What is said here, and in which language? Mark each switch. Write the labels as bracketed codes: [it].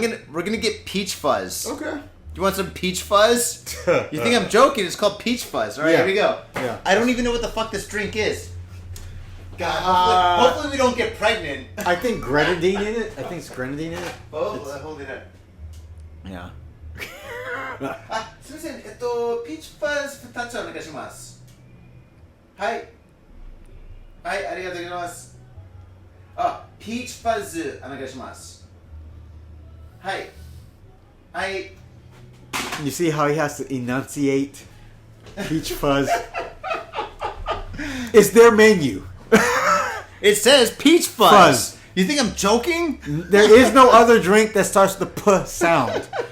[en] We're gonna get peach fuzz. Okay. You want some peach fuzz? You think I'm joking? It's called peach fuzz. All right, here we go. Yeah. I don't even know what the fuck this drink is. God, hopefully we don't get pregnant. I think grenadine in it. I think it's grenadine in it. Oh, hold it up. Yeah. [ja] すみません、ピーチファズ2つお願いします。はい。はい、ありがとうございます。ピーチファズお願いします。はい。はい。 [en] You see how he has to enunciate peach fuzz? It's their menu. It says peach fuzz. You think I'm joking? There is no other drink that starts the p sound.